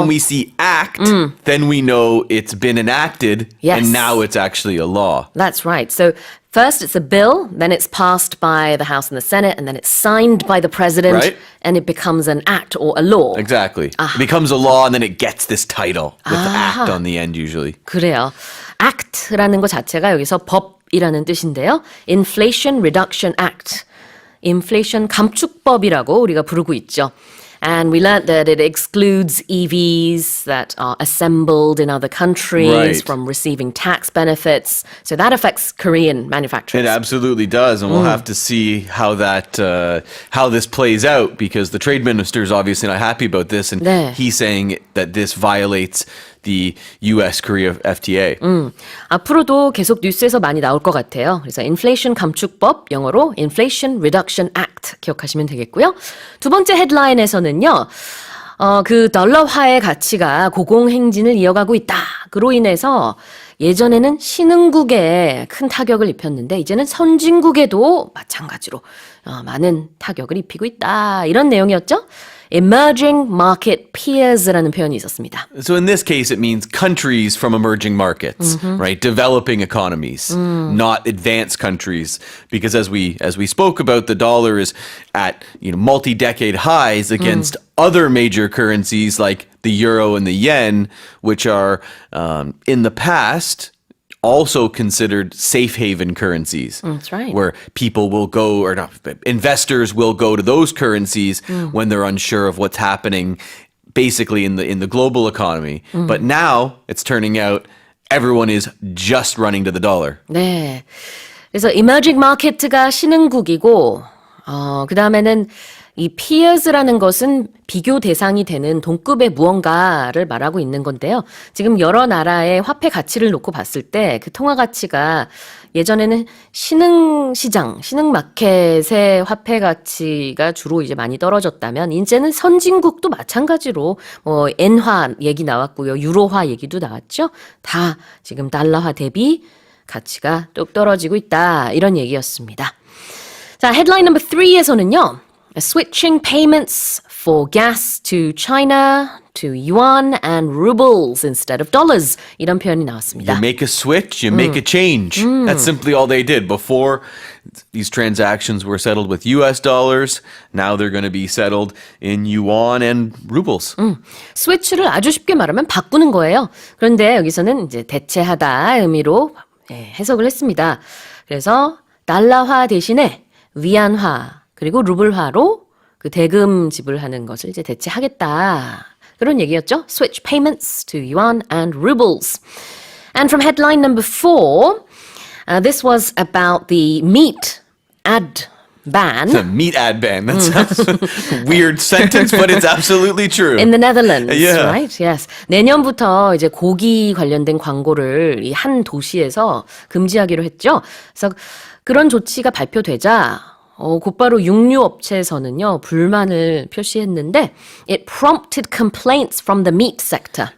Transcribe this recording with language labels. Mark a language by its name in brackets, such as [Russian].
[English] When we see act, then we know it's been enacted, Yes. and now it's actually a law. That's right. So first it's a bill, then it's passed by the House and the Senate, and then it's signed by the President, Right. and it becomes an act or a law. Exactly. It becomes a law, and then it gets this title with act on the end usually. [Korean] 그래요. act라는 것 자체가 여기서 법이라는 뜻인데요. [English] Inflation Reduction Act. [Korean] 인플레이션 감축법이라고 우리가 부르고 있죠. [English] And we learned that it excludes EVs that are assembled in other countries Right. from receiving tax benefits. So that affects Korean manufacturers. It absolutely does, and we'll have to see how how this plays out, because the trade minister is obviously not happy about this, and 네. he's saying that this violates the U.S.-Korea FTA. [Korean] 앞으로도 계속 뉴스에서 많이 나올 것 같아요. 그래서 인플레이션 감축법, 영어로 Inflation Reduction Act 기억하시면 되겠고요. 두 번째 헤드라인에서는요. 그 달러화의 가치가 고공행진을 이어가고 있다. 그로 인해서 예전에는 신흥국에 큰 타격을 입혔는데 이제는 선진국에도 마찬가지로 많은 타격을 입히고 있다. 이런 내용이었죠. [English] Emerging market peers [Korean] 라는 표현이 있었습니다. [English] So in this case, it means countries from emerging markets, right? Developing economies, not advanced countries, because as we spoke about, the dollar is at multi-decade highs against other major currencies like the euro and the yen, which are in the past also considered safe haven currencies. That's right. Where people will go, or not, investors will go to those currencies when they're unsure of what's happening basically in the global economy. But now it's turning out everyone is just running to the dollar. [Korean] 네. 그래서 emerging market가 신흥국이고 그 다음에는 이 peers라는 것은 비교 대상이 되는 동급의 무언가를 말하고 있는 건데요. 지금 여러 나라의 화폐 가치를 놓고 봤을 때 그 통화 가치가 예전에는 신흥시장, 신흥마켓의 화폐 가치가 주로 이제 많이 떨어졌다면 이제는 선진국도 마찬가지로 뭐 엔화 얘기 나왔고요. 유로화 얘기도 나왔죠. 다 지금 달러화 대비 가치가 뚝 떨어지고 있다. 이런 얘기였습니다. 자, 헤드라인 넘버 3에서는요. [English] Switching payments for gas to China, to yuan and rubles instead of dollars. [Korean] 이런 표현이 나왔습니다. [English] You make a switch, you make a change. That's simply all they did. Before, these transactions were settled with US dollars. Now they're going to be settled in yuan and rubles. [Korean] 스위치를 아주 쉽게 말하면 바꾸는 거예요. 그런데 여기서는 이제 대체하다 의미로 해석을 했습니다. 그래서 달러화 대신에 위안화 그리고 루블화로 그 대금 지불하는 것을 이제 대체하겠다. 그런 얘기였죠. [English] Switch payments to yuan and rubles. And from headline number 4, this was about the meat ad ban. The meat ad ban. That sounds a weird sentence, but it's absolutely true. In the Netherlands, Yeah. right? Yes. [Korean] 내년부터 이제 고기 관련된 광고를 이 한 도시에서 금지하기로 했죠. 그래서 그런 조치가 발표되자 곧바로 육류업체에서는요 불만을 표시했는데 [English] it prompted complaints from the meat sector.